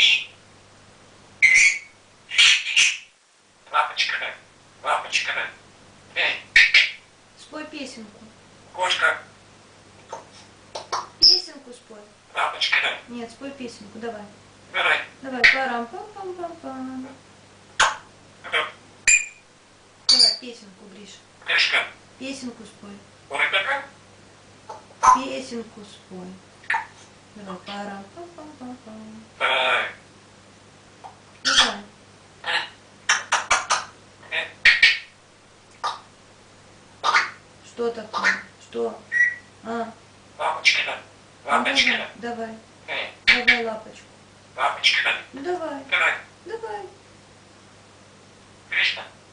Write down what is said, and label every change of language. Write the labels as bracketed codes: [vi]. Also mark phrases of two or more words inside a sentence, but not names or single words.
[ru] Лапочка. Лапочка. Спой песенку. Кошка. Песенку спой. Лапочка. Нет, спой песенку. Давай. Давай. Давай. Парам-пам-пам-пам-пам. Давай песенку, Гриша. Кошка. Песенку спой. Курочка. Песенку спой. Давай. Парам-пам-пам-пам-пам. Давай. Давай. Что такое? Что? А? Лапочка. Ну, Лапочка. давай. Давай лапочку. Лапочка. Ну давай. Давай. Давай. Гришка.